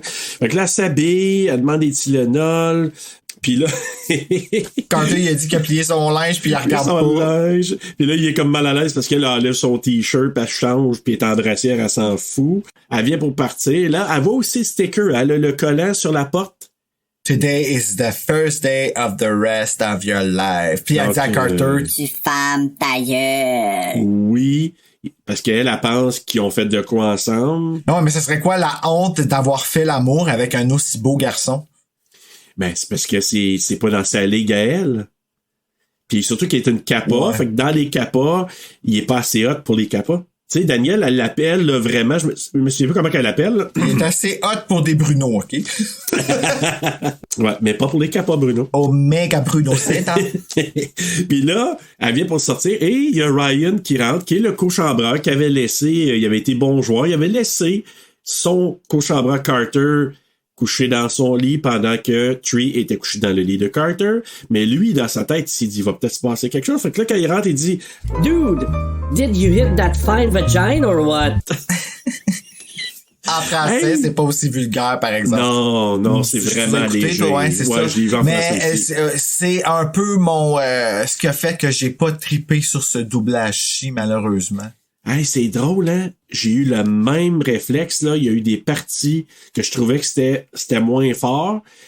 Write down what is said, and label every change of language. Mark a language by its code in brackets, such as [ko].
[fr] Fait que là, elle s'habille, elle demande des Tylenol, puis là... Quand il a dit qu'il a plié son linge, puis il regarde pas. Linge. Puis là, il est comme mal à l'aise parce qu'elle enlève son t-shirt, puis elle change, puis elle est en brassière, elle s'en fout. Elle vient pour partir. Là, elle voit aussi le sticker, elle a le collant sur la porte. [en] Today is the first day of the rest of your life. [fr] Puis elle dit à Carter... Tu fermes ta gueule. Oui, parce qu'elle, elle pense qu'ils ont fait de quoi ensemble. Non, mais ce serait quoi la honte d'avoir fait l'amour avec un aussi beau garçon? Ben, c'est parce que c'est pas dans sa ligue à elle. Puis surtout qu'il est une kappa, ouais. Fait que dans les kappas, il est pas assez hot pour les kappas. Tu sais, Daniel, elle l'appelle là, vraiment, je me souviens pas comment qu'elle l'appelle. Il est assez hot pour des Bruno, OK? Ouais, mais pas pour les kappas, Bruno. Omega Bruno, c'est hein? Puis là, elle vient pour sortir et il y a Ryan qui rentre, qui est le co-chambreur qui avait laissé, il avait été bon joueur, il avait laissé son co-chambreur Carter couché dans son lit pendant que Tree était couché dans le lit de Carter. Mais lui, dans sa tête, il s'est dit, il va peut-être se passer quelque chose. Fait que là, quand il rentre, il dit, [en] Dude, did you hit that fine vagina or what? [fr] En français, c'est pas aussi vulgaire, par exemple. Non, c'est vraiment léger. Ouais, c'est ça. Je l'ai vu en français aussi. C'est un peu mon ce qui a fait que j'ai pas trippé sur ce doublage-ci, malheureusement. Hey, c'est drôle, hein? J'ai eu le même réflexe, là. Il y a eu des parties que je trouvais que c'était moins fort.